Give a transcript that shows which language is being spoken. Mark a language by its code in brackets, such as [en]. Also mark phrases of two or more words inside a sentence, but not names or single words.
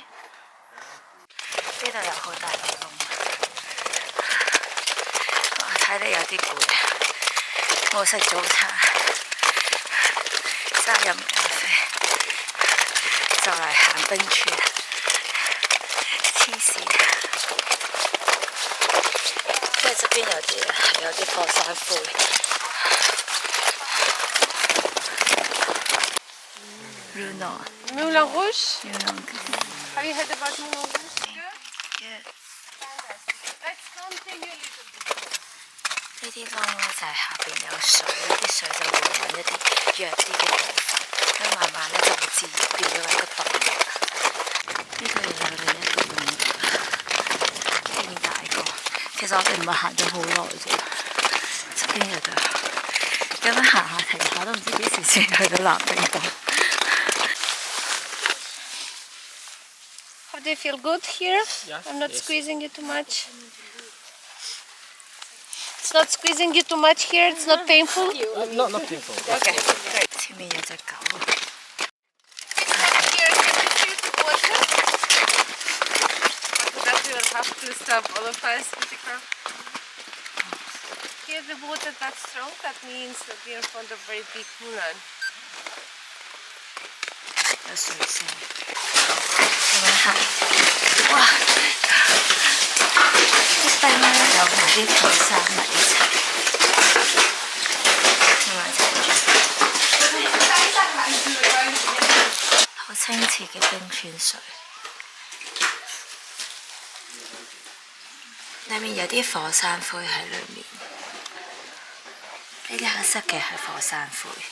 [yue] 呢度有好大嘅窿，我睇你有啲攰，冇食早餐，齋飲咖啡，就嚟行冰川，黐線！即係側邊有啲火山灰。Runo. [en] Moulin Rouge. Runo. Have you heard about Moulin Rouge? Good. Yeah. Fantastic. Let's continue a little bit. [yue] 呢啲窿咧就係下邊有水，啲水就會揾一啲弱啲嘅部分，咁慢慢咧就會自然變咗一個洞。呢度又有另一個窿，勁大個。其實我哋唔係行咗好耐啫，側邊有度。咁樣行下停下都唔知幾時先去到南冰島。 [en] How do you feel good here? Yeah, I'm not yes. squeezing you too much. It's not squeezing you too much here. It's not painful. Not painful. Okay, great. [yue] 前面有隻狗。 [en] Here, can you feel the water? After that, we will have to stop all of us with the car. Here, the water that's strong. That means that we are in front of very big moulin. [yue] 有水聲，咁樣行，哇！啲冰咧有埋啲火山泥一齊，咁樣踩住，好清澈嘅冰川水，裡面有啲火山灰喺裡面，呢啲黑色嘅係火山灰。